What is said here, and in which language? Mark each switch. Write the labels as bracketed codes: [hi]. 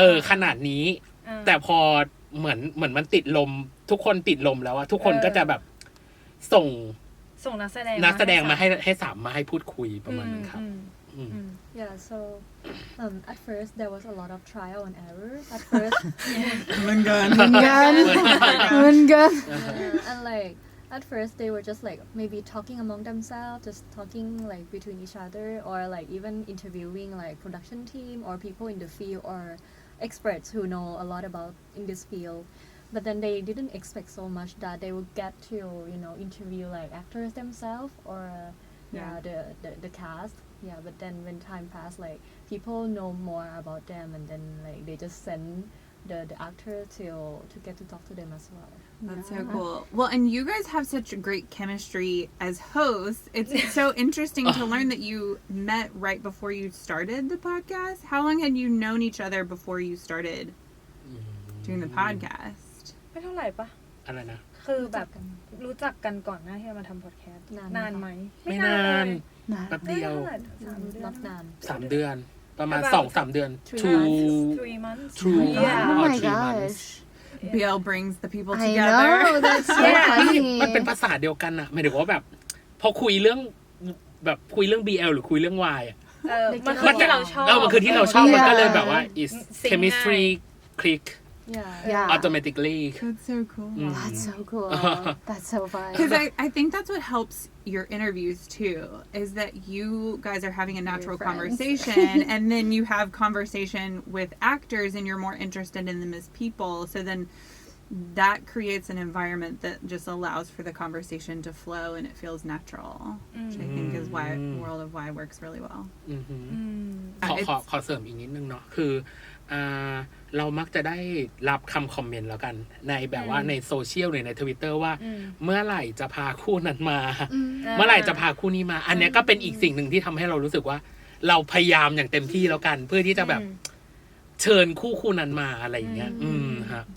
[th] ขนาดนี้แต่พอเหมือนมันติดลมทุกคนติดลมแล้วอะทุกคนก็จะแบบส่งนักแสดงมาให้สามมาให้พูดคุยประมาณนั้นครับ [en] Yeah, so at first there was a lot of trial and error. At first, and like at first they were just like maybe talking among themselves, just talking like between each other, or like even interviewing like production team or people in the field or experts who know a lot about in this field. But then they didn't expect so much that they would get to interview like actors themselves or the cast. Yeah, but then when time passed, like people know more about them, and then like they just send the actor to get to talk to them as well. That's so cool. Well, and you guys have such great chemistry as hosts. It's so interesting to learn that you met right before you started the podcast. How long had you known each other before you started doing the podcast? [th] ไม่เท่าไหร่ปะ อะไรนะ คือแบบรู้จักกันก่อนหน้าที่จะมาทำพอดแคสต์นานไหม ไม่นานแป๊บเดียว [en] Not none. [th] 3 เดือนประมาณ 2-3 เดือน [en] 3 months True. Yeah. Oh my 3 months gosh. BL brings the people I together. know, that's so funny. [th] มันเป็นภาษาเดียวกันอะหมายถึงว่าแบบพอคุยเรื่องแบบคุยเรื่อง BL หรือคุยเรื่อง Y อะ มันคือที่เราชอบ มันคือที่เราชอบ [en] Yeah. [th] มันก็เลยแบบว่า [en] is Sync chemistry click Yeah. automatically That's so cool. That's so cool. That's so fun. Because I think that's what helps your interviews too, is that you guys are having a natural friends. conversation and then you have conversation with actors and you're more interested in them as people. So then that creates an environment that just allows for the conversation to flow and it feels natural, which I think is why World of Y works really well. [th] ขอเสริมอีกนิดนึงเนาะคือเรามักจะได้รับคำคอมเมนต์แล้วกันในแบบว่าในโซเชียลหรือใน Twitter ว่าเมื่อไหร่จะพาคู่นั้นมา เมื่อไหร่จะพาคู่นี้มา อันนี้ก็เป็นอีกสิ่งหนึ่งที่ทำให้เรารู้สึกว่า เราพยายามอย่างเต็มที่แล้วกัน เพื่อที่จะแบบเชิญคู่นั้นมาอะไรอย่างเงี้ยฮะ